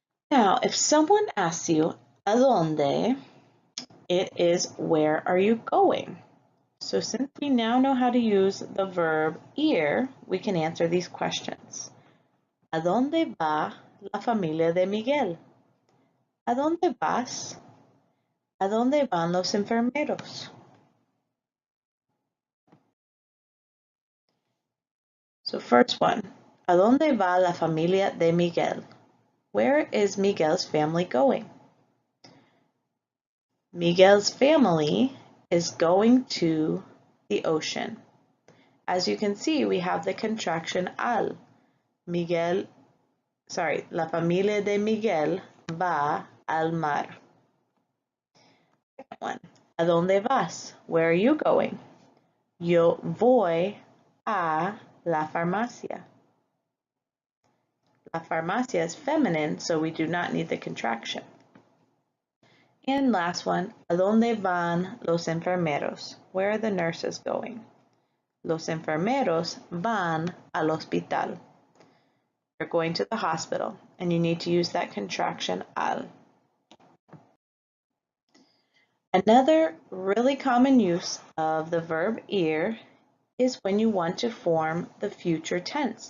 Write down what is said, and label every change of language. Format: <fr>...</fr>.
<en>Now, if someone asks you,</en> <es>¿a dónde?</es> <en>It is, where are you going? So since we now know how to use the verb ir, we can answer these questions.</en> <es>¿A dónde va la familia de Miguel? ¿A dónde vas? ¿A dónde van los enfermeros?</es> <en>So first one,</en> <es>¿a dónde va la familia de Miguel?</es> <en>Where is Miguel's family going? Miguel's family is going to the ocean. As you can see, we have the contraction al.</en> <es>La familia de Miguel va al mar.</es> <en>Second one,</en> <es>¿a dónde vas?</es> <en>Where are you going?</en> <es>Yo voy a la farmacia.</es> <en>La farmacia is feminine, so we do not need the contraction. And last one,</en> <es>¿a dónde van los enfermeros?</es> <en>Where are the nurses going?</en> <es>Los enfermeros van al hospital.</es> <en>They're going to the hospital, and you need to use that contraction al. Another really common use of the verb ir is when you want to form the future tense.</en>